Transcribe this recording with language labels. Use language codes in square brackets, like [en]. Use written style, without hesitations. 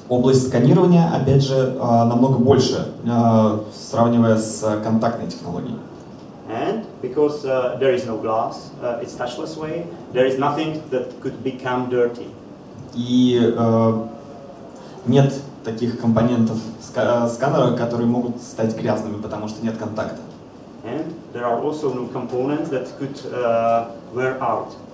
[ru] Область сканирования, опять же, намного больше, сравнивая с контактной технологией. [en] And because there is no glass, it's touchless way, there is nothing that could become dirty. [ru] И нет таких компонентов сканера, которые могут стать грязными, потому что нет контакта. [en] And there are also no components that could wear out.